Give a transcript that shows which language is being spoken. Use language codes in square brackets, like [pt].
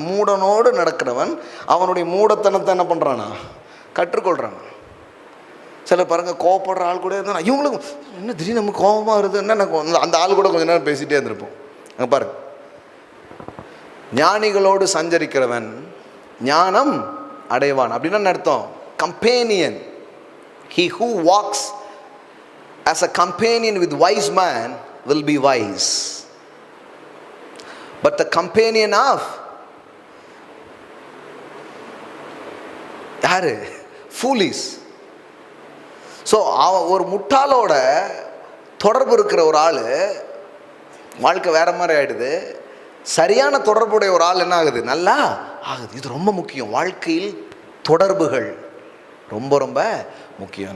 [ta] மூடனோடு நடக்கிறவன் அவனுடைய மூடத்தனத்தை என்ன பண்ணுறானா? கற்றுக்கொள்கிறான். சில பாருங்க, கோவப்படுற ஆள் கூட இருந்தா இவங்களும் என்ன திடீர்னு நமக்கு கோபமாக வருதுன்னா அந்த ஆள் கூட கொஞ்ச நேரம் பேசிகிட்டே இருந்திருப்போம். அங்கே பாருங்க, ஞானிகளோடு சஞ்சரிக்கிறவன் ஞானம் அடைவான். அப்படின்னா அர்த்தம் companion. [en] He who walks as a companion with wise man will be wise, but the companion of [ta] யாரு? [en] foolish. [ta] ஸோ ஒரு முட்டாளோட தொடர்பு இருக்கிற ஒரு ஆள் வாழ்க்கை வேற மாதிரி ஆகிடுது. சரியான தொடர்புடைய ஒரு ஆள் என்ன ஆகுது? நல்லா ஆகுது. இது ரொம்ப முக்கியம். வாழ்க்கையில் தொடர்புகள் ரொம்ப ரொம்ப முக்கியம்.